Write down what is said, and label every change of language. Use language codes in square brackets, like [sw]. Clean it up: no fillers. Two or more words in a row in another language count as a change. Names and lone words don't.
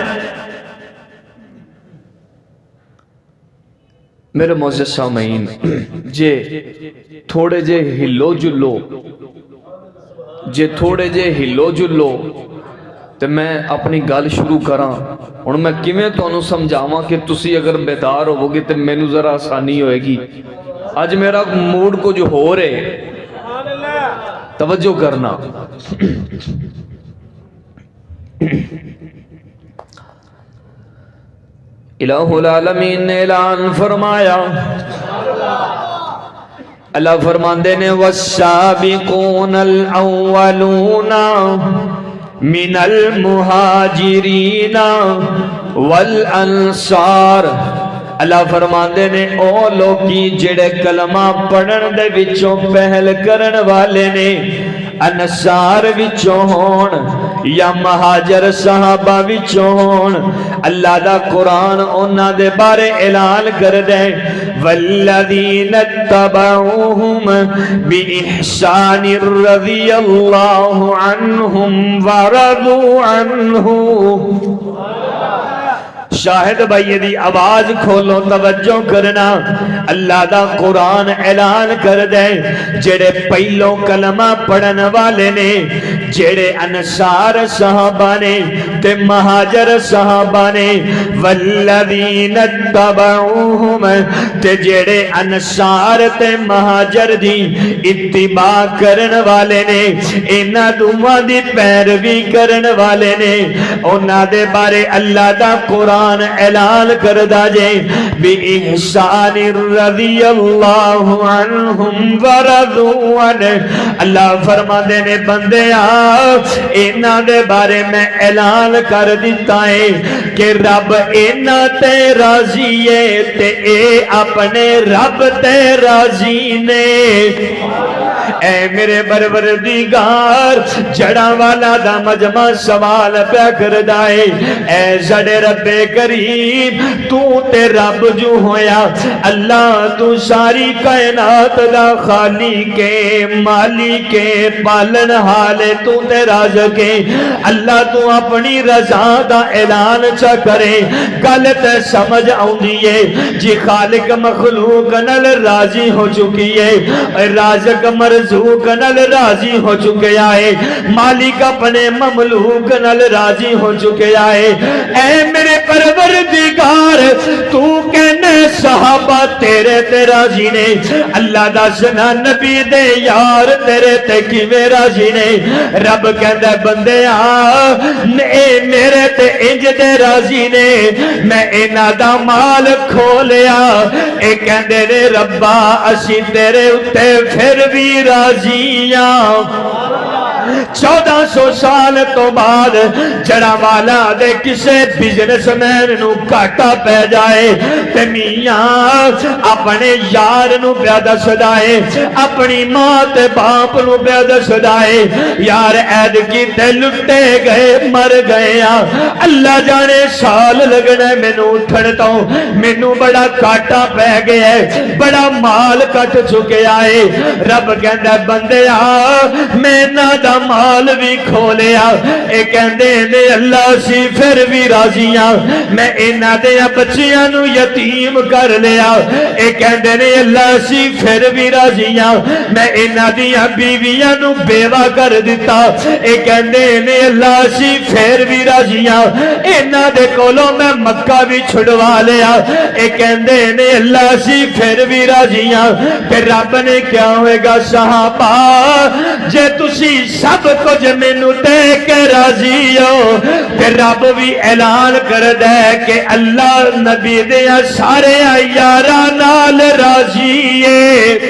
[pa] میرے معزز سامعین، جے تھوڑے جے ہلو جلو تے میں اپنی گل شروع کراں۔ ہن میں کیویں تانوں سمجھاواں کہ تسی اگر بیدار ہوو گے تے مینوں ذرا آسانی ہوئے گی۔ اج میرا موڈ کچھ ہو رہے، توجہ کرنا۔ الہ العالمین نے اعلان فرمایا، اللہ فرماندے نے [ar] والسابقون الاولون من المہاجرین والانصار، [pa] اللہ فرماندے نے او لوگی جڑے کلمہ پڑھن دے وچوں پہل کرن والے نے، انصار وچوں ہون یا مہاجر صحابہ وچوں ہون، اللہ دا قرآن انہاں دے بارے اعلان کر دے، [ar] والذین اتبعوہم بإحسان رضی اللہ عنہم ورضوا عنہ۔ [pa] شاہد بھائی دی آواز کھولو، توجہ کرنا، اللہ دا قرآن اعلان کر دے جڑے پہلوں کلمہ پڑھن والے نے، جڑے انصار صحابہ نے تے مہاجر صحابہ نے، [ar] والذین اتبعوہم [pa] تے جڑے انصار تے مہاجر دی اتباع کرن والے نے، انہاں دوواں دی پیروی کرن والے نے، انہاں دے بارے اللہ دا قرآن اعلان کردہ جے [ar] بِإِحْسَانِ رَضِيَ اللَّهُ عَنْهُمْ وَرَضُوا عَنْهُ۔ [pa] اللہ فرما دے نے بندیاں انہاں دے بارے میں اعلان کر دیتا ہے کہ رب انہاں تے راضی ہے تے اے اپنے رب تے راضی نے۔ اے میرے پروردگار، جڑا والا دا مجمع سوال پیا کردا ہے، اے ساڈے رب کریم، تو تے رب جو ہویا، اللہ تو ساری کائنات دا خالق مالک پالن حالے، تو تے رازق، اللہ تو اپنی رضا دا اعلان چا کرے، گل تے سمجھ آؤندی ہے جی خالق مخلوق نال راضی ہو چکی ہے، رازق مرزوق نال راضی ہو چکیا ہے، مالک اپنے مملوک نال راضی ہو چکیا ہے۔ اے میرے پروردگار، تو کہنے صحابہ تیرے تے راضی نے، اللہ دا سنا نبی دے یار تیرے تے کیویں راضی نے؟ رب کہندا بندیا اے میرے تے انج دے راضی نے، میں انہاں دا مال کھولیا، اے کہندے نے ربا اسی تیرے اتے پھر بھی راضیاں۔ 1400 سال تو بعد جڑا والا دے کسے بزنس مین نو کاٹا پہ جائے تے میاں اپنے یار نو پیا دسدا ہے، اپنی ماں تے باپ نو پیا دسدا ہے، یار عید کی تے لٹے گئے مر گئے آ، اللہ جانے سال لگنا ہے مینوں اٹھن تو، مینوں بڑا کاٹا پہ گیا ہے، بڑا مال کٹ چکیا ہے۔ رب کہندا بندیا میں نہ دا مال بھی کھولیا، اے کہندے نے اللہ سی پھر بھی راضیاں، میں انہاں دے بچیاں نو یتیم کر لیا، اے کہندے نے اللہ سی پھر بھی راضیاں، میں انہاں دیاں بیویاں نو بیوہ کر دیتا، اے کہندے نے اللہ سی پھر بھی راضیاں، انہاں دے کولوں میں مکہ بھی چھڑوا لیا، اے کہندے نے اللہ سی پھر بھی راضیاں۔ پھر رب نے کیا ہوئے گا صحابہ جے تسی سب کچھ مینوں دے کے راضی ہو، پھر رب بھی اعلان کر دے کہ اللہ نبی دیا سارے یاراں نال راضی ہے۔